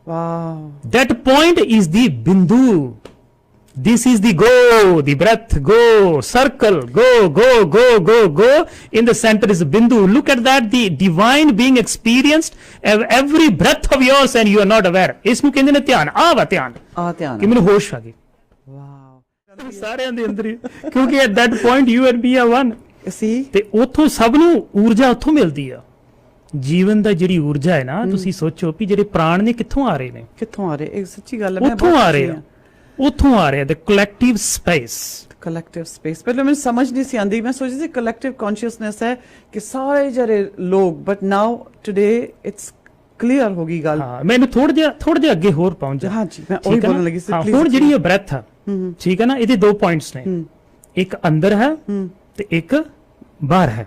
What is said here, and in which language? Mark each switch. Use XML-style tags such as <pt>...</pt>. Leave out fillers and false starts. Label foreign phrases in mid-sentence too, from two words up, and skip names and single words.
<en>That point is the bindu. This is the go, the breath, go, circle, go, go, go, go, go. In the center is Bindu. Look at that, the divine being experienced every breath of yours and you are not aware.</en> <pa>ਇਸ ਨੂੰ ਕਹਿੰਦੇ ਨੇ ਧਿਆਨ, ਆ ਵਾ ਧਿਆਨ, ਆ ਧਿਆਨ ਕਿ ਮੈਨੂੰ ਹੋਸ਼ ਆ ਗਈ। ਵਾਓ ਸਾਰਿਆਂ ਦੇ ਅੰਦਰ ਹੀ, ਕਿਉਂਕਿ</pa> <en>at that point you and me are one। ਸੀ</en> <pa>ਤੇ ਉਥੋਂ ਸਭ ਨੂੰ ਊਰਜਾ ਉਥੋਂ ਮਿਲਦੀ ਆ। ਜੀਵਨ ਦਾ ਜਿਹੜੀ ਊਰਜਾ ਹੈ ਨਾ, ਤੁਸੀਂ ਸੋਚੋ ਵੀ ਜਿਹੜੇ ਪ੍ਰਾਣ ਨੇ ਕਿੱਥੋਂ ਆ ਰਹੇ ਨੇ, ਕਿੱਥੋਂ ਆ ਰਹੇ, ਇਹ ਸੱਚੀ ਗੱਲ ਹੈ, ਉਥੋਂ ਆ ਰਹੇ ਆ, ਉਥੋਂ ਆ ਰਹੇ ਆ,</pa> <en>the collective space। collective space</en> <pa>ਪਹਿਲਾਂ ਮੈਨੂੰ ਸਮਝ ਨਹੀਂ ਸੀ ਆਂਦੀ, ਮੈਂ ਸੋਚਦੀ ਸੀ</pa> <en>collective consciousness</en> <pa>ਹੈ ਕਿ ਸਾਰੇ ਜਿਹੜੇ ਲੋਕ,</pa> <en>but now today it's clear</en> <pa>ਹੋ ਗਈ ਗੱਲ। ਹਾਂ, ਮੈਨੂੰ ਥੋੜਾ ਜਿਹਾ ਅੱਗੇ ਹੋਰ ਪਹੁੰਚ ਜਾ। ਹਾਂ ਜੀ, ਮੈਂ ਉਹੀ ਬੋਲਣ ਲੱਗੀ ਸੀ। ਹੁਣ ਜਿਹੜੀ ਇਹ ਬ੍ਰੈਥ ਆ, ਠੀਕ ਹੈ ਨਾ, ਇਹਦੇ ਦੋ ਪੁਆਇੰਟਸ ਨੇ, ਇੱਕ ਅੰਦਰ ਹੈ ਤੇ ਇੱਕ ਬਾਹਰ ਹੈ</pa>